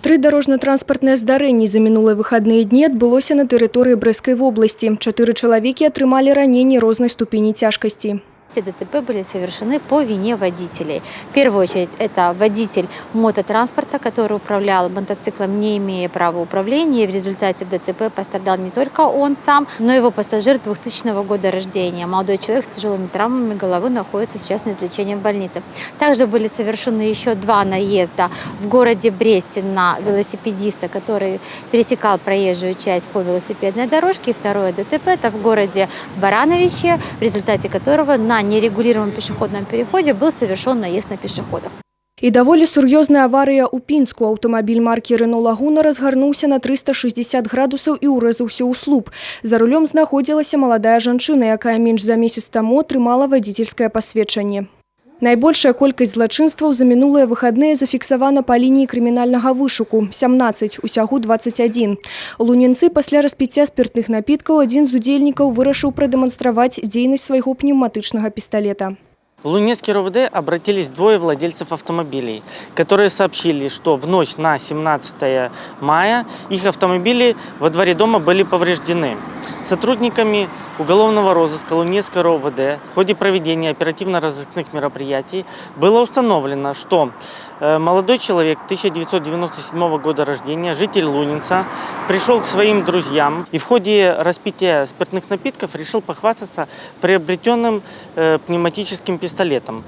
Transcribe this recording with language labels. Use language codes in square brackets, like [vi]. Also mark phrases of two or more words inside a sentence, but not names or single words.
[be] Тры дарожна-транспартныя здарэнні за мінулыя выхадныя дні адбылося на тэрыторыі Брэсцкай вобласці. 4 чалавекі атрымалі раненні рознай ступені цяжкасці. [ru] Все ДТП были совершены по вине водителей. В первую очередь это водитель мототранспорта, который управлял мотоциклом, не имея права управления. В результате ДТП пострадал не только он сам, но и его пассажир 2000 года рождения. Молодой человек с тяжелыми травмами головы находится сейчас на излечении в больнице. Также были совершены еще 2 наезда в городе Бресте на велосипедиста, который пересекал проезжую часть по велосипедной дорожке. И второе ДТП это в городе Барановиче, в результате которого на нерегулируемом пешеходном переходе был совершен наезд на пешеходов. [be] І даволі сур'ёзная аварыя ў Пінску. Аўтамабіль маркі «Рено Лагуна» разгарнуўся на 360 градусаў і ўрэзаўся ў слуп. За рулём знаходзілася маладая жанчына, якая менш за месяц таму атрымала вадзіцельскае пасведчанне. Найбольшая колькасць злачынстваў за мінулыя выхадныя зафіксавана па лініі крымінальнага вышуку – 17, усяго 21. У Лунінцы пасля распіцця спіртных напіткаў адзін з удзельнікаў вырашыў прадэманстраваць дзейнасць свайго пнеўматычнага пісталета. [ru] В Лунинский РОВД обратились 2 владельцев автомобилей, которые сообщили, что в ночь на 17 мая их автомобили во дворе дома были повреждены. Сотрудниками уголовного розыска Лунинского РОВД в ходе проведения оперативно-розыскных мероприятий было установлено, что молодой человек 1997 года рождения, житель Лунинца, пришел к своим друзьям и в ходе распития спиртных напитков решил похвастаться приобретенным пневматическим пистолетом.